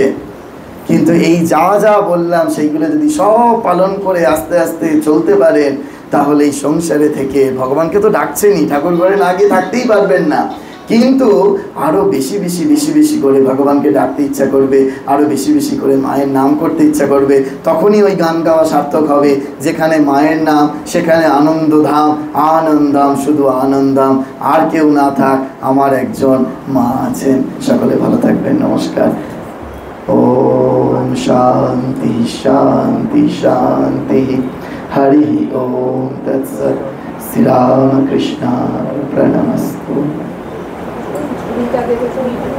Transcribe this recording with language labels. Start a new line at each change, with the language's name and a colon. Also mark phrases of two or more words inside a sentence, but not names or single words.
Bangla: কিন্তু এই যা যা বললাম সেইগুলো যদি সব পালন করে আস্তে আস্তে চলতে পারেন তাহলে এই সংসারে থেকে ভগবানকে তো ডাকছেনই, ঠাকুর ঘরে না গিয়ে থাকতেই পারবেন না, কিন্তু আরো বেশি বেশি বেশি বেশি করে ভগবানকে ডাকতে ইচ্ছা করবে, আরো বেশি বেশি করে মায়ের নাম করতে ইচ্ছা করবে। তখনই ওই গান গাওয়া সার্থক হবে, যেখানে মায়ের নাম সেখানে আনন্দধাম, আনন্দাম শুধু আনন্দাম, আর কেউ না থাক আমার একজন মা আছেন। সকলে ভালো থাকবেন, নমস্কার।
Sanskrit: ओम शांति शांति शांति। हरि ओम तत्सत। श्री राम कृष्ण प्रणमस्तु।